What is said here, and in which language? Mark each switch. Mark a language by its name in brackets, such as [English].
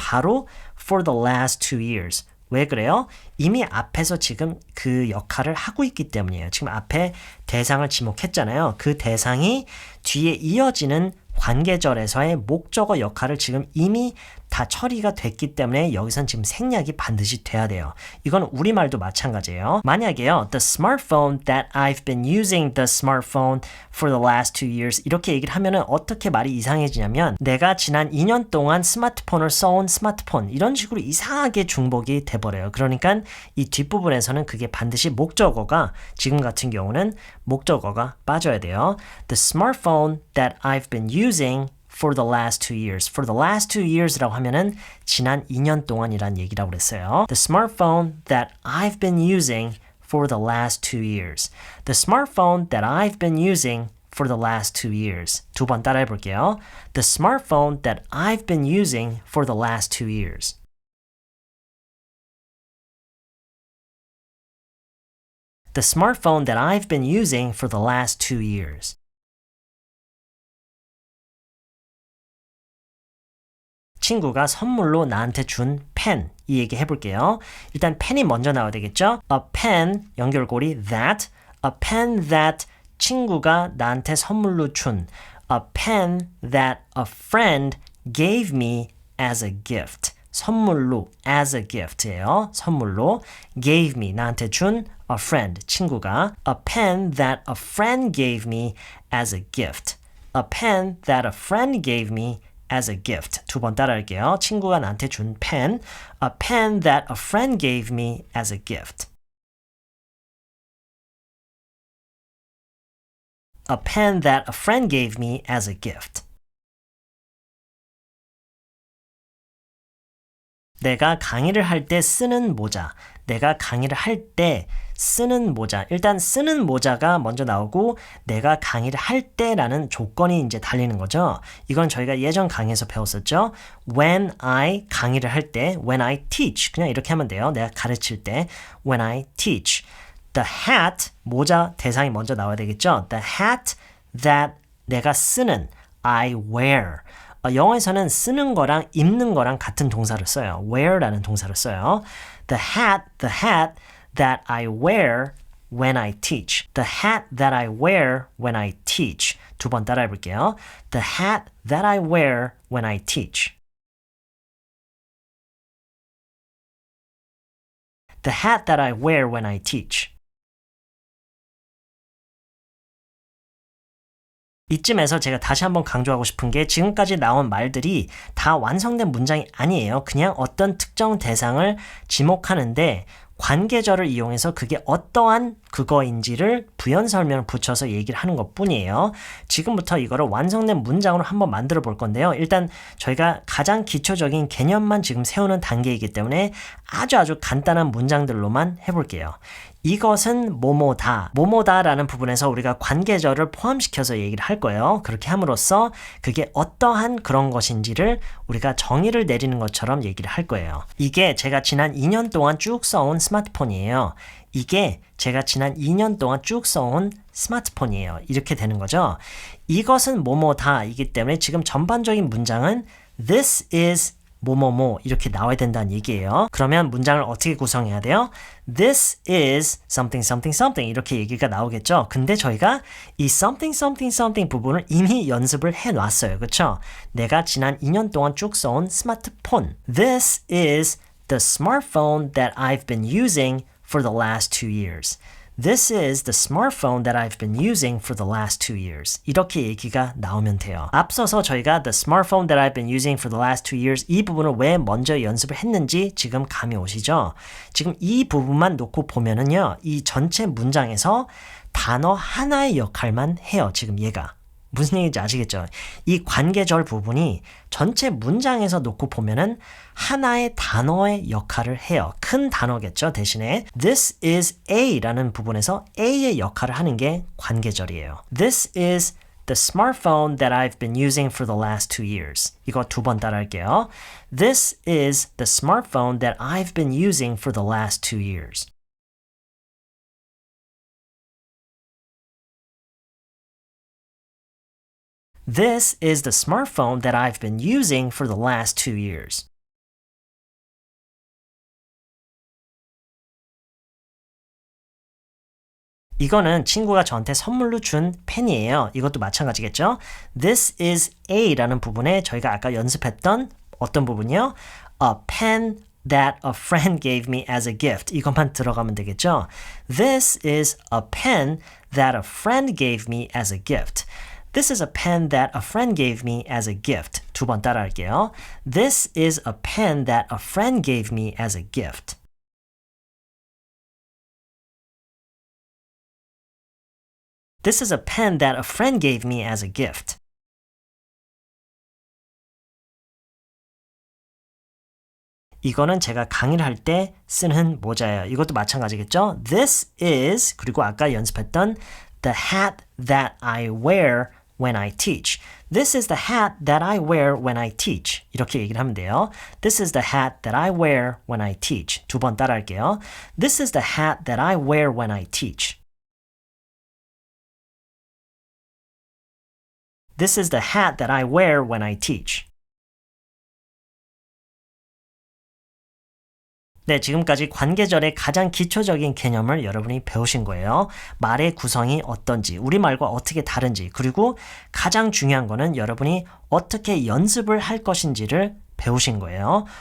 [Korean] 바로 [English] for the last 2 years. [Korean] 왜 그래요? 이미 앞에서 지금 그 역할을 하고 있기 때문이에요. 지금 앞에 대상을 지목했잖아요. 그 대상이 뒤에 이어지는 관계절에서의 목적어 역할을 지금 이미 다 처리가 됐기 때문에 여기선 지금 생략이 반드시 돼야 돼요. 이건 우리말도 마찬가지예요. 만약에요, [English] the smartphone that I've been using the smartphone for the last 2 years [Korean] 이렇게 얘기를 하면은 어떻게 말이 이상해지냐면 내가 지난 2년 동안 스마트폰을 써온 스마트폰 이런 식으로 이상하게 중복이 돼버려요. 그러니까 이 뒷부분에서는 그게 반드시 목적어가 지금 같은 경우는 목적어가 빠져야 돼요. [English] The smartphone that I've been using for the last 2 years. For the last 2 years [Korean] 라고 하면은 지난 2년 동안이란 얘기라고 그랬어요. [English] The smartphone that I've been using for the last 2 years. The smartphone that I've been using for the last 2 years. [Korean] 두 번 따라해 볼게요. [English] The smartphone that I've been using for the last 2 years. The smartphone that I've been using for the last 2 years. [Korean] 친구가 선물로 나한테 준 펜, 이 얘기 해볼게요. 일단 펜이 먼저 나와야 되겠죠? [English] A pen, [Korean] 연결고리 [English] that, a pen that [Korean] 친구가 나한테 선물로 준, [English] a pen that a friend gave me as a gift. [Korean] 선물로, [English] as a gift예요. 선물로, gave me, [Korean] 나한테 준 [English] a friend, [Korean] 친구가, [English] a pen that a friend gave me as a gift. A pen that a friend gave me as a gift. [Korean] 두 번 따라할게요. 친구가 나한테 준 펜. [English] A pen that a friend gave me as a gift. A pen that a friend gave me as a gift. [Korean] 내가 강의를 할 때 쓰는 모자. 내가 강의를 할 때 쓰는 모자, 일단 쓰는 모자가 먼저 나오고 내가 강의를 할 때라는 조건이 이제 달리는 거죠. 이건 저희가 예전 강의에서 배웠었죠. [English] When I [Korean] 강의를 할 때, [English] when I teach [Korean] 그냥 이렇게 하면 돼요. 내가 가르칠 때, [English] when I teach. The hat, [Korean] 모자 대상이 먼저 나와야 되겠죠. [English] The hat that [Korean] 내가 쓰는, [English] I wear. [Korean] 영어에서는 쓰는 거랑 입는 거랑 같은 동사를 써요. wear라는 동사를 써요. [English] The hat that I wear when I teach. The hat that I wear when I teach. [Korean] 두 번 따라해 볼게요. [English] The hat that I wear when I teach. The hat that I wear when I teach. [Korean] 이쯤에서 제가 다시 한번 강조하고 싶은 게 지금까지 나온 말들이 다 완성된 문장이 아니에요. 그냥 어떤 특정 대상을 지목하는데 관계절을 이용해서 그게 어떠한 그거인지를 부연 설명을 붙여서 얘기를 하는 것 뿐이에요. 지금부터 이거를 완성된 문장으로 한번 만들어 볼 건데요. 일단 저희가 가장 기초적인 개념만 지금 세우는 단계이기 때문에 아주 간단한 문장들로만 해볼게요. 이것은 뭐뭐다. 뭐뭐다라는 부분에서 우리가 관계절을 포함시켜서 얘기를 할 거예요. 그렇게 함으로써 그게 어떠한 그런 것인지를 우리가 정의를 내리는 것처럼 얘기를 할 거예요. 이게 제가 지난 2년 동안 쭉 써온 스마트폰이에요. 이게 제가 지난 2년 동안 쭉 써온 스마트폰이에요. 이렇게 되는 거죠. 이것은 뭐뭐다이기 때문에 지금 전반적인 문장은 [English] This is [Korean] 뭐뭐뭐 이렇게 나와야 된다는 얘기예요. 그러면 문장을 어떻게 구성해야 돼요? [English] This is something something something [Korean] 이렇게 얘기가 나오겠죠. 근데 저희가 이 [English] something something something [Korean] 부분을 이미 연습을 해놨어요. 그렇죠? 내가 지난 2년 동안 쭉 써온 스마트폰. [English] This is the smartphone that I've been using for the last 2 years. This is the smartphone that I've been using for the last 2 years. [Korean] 이렇게 얘기가 나오면 돼요. 앞서서 저희가 [English] the smartphone that I've been using for the last 2 years [Korean] 이 부분을 왜 먼저 연습을 했는지 지금 감이 오시죠? 지금 이 부분만 놓고 보면은요. 이 전체 문장에서 단어 하나의 역할만 해요. 지금 얘가. 무슨 얘기인지 아시겠죠? 이 관계절 부분이 전체 문장에서 놓고 보면은 하나의 단어의 역할을 해요. 큰 단어겠죠, 대신에. [English] This is A [Korean] 라는 부분에서 A의 역할을 하는 게 관계절이에요. [English] This is the smartphone that I've been using for the last 2 years. [Korean] 이거 두 번 따라할게요. [English] This is the smartphone that I've been using for the last 2 years. This is the smartphone that I've been using for the last 2 years. [Korean] 이거는 친구가 저한테 선물로 준 펜이에요. 이것도 마찬가지겠죠? [English] This is A [Korean] 라는 부분에 저희가 아까 연습했던 어떤 부분이요? [English] A pen that a friend gave me as a gift. [Korean] 이것만 들어가면 되겠죠? [English] This is a pen that a friend gave me as a gift. This is a pen that a friend gave me as a gift. [Korean] 두 번 따라할게요. [English] This is a pen that a friend gave me as a gift. This is a pen that a friend gave me as a gift. [Korean] 이거는 제가 강의를 할 때 쓰는 모자예요. 이것도 마찬가지겠죠? [English] This is, [Korean] 그리고 아까 연습했던 [English] the hat that I wear when I teach. This is the hat that I wear when I teach. [Korean] 이렇게 얘기를 하면 돼요. [English] This is the hat that I wear when I teach. [Korean] 두 번 따라할게요. [English] This is the hat that I wear when I teach. This is the hat that I wear when I teach. [Korean] 네, 지금까지 관계절의 가장 기초적인 개념을 여러분이 배우신 거예요. 말의 구성이 어떤지, 우리말과 어떻게 다른지, 그리고 가장 중요한 거는 여러분이 어떻게 연습을 할 것인지를 배우신 거예요.